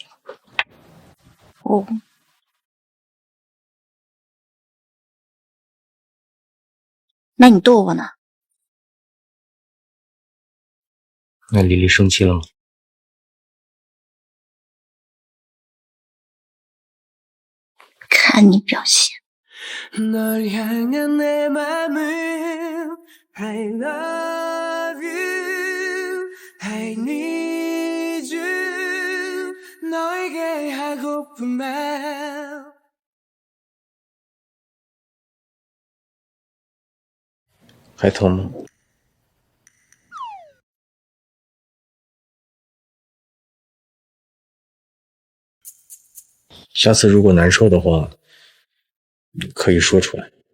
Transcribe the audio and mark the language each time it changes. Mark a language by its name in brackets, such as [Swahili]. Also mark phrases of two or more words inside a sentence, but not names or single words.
[Chinese] 哦。那你逗我呢？那丽丽生气了吗？看你表现。 [Korean] 널 향한 내 맘은 [English] I love you, I need you, [Korean] 너에게 하고픈 말. [Chinese] 还疼吗？下次如果难受的话，可以说出来。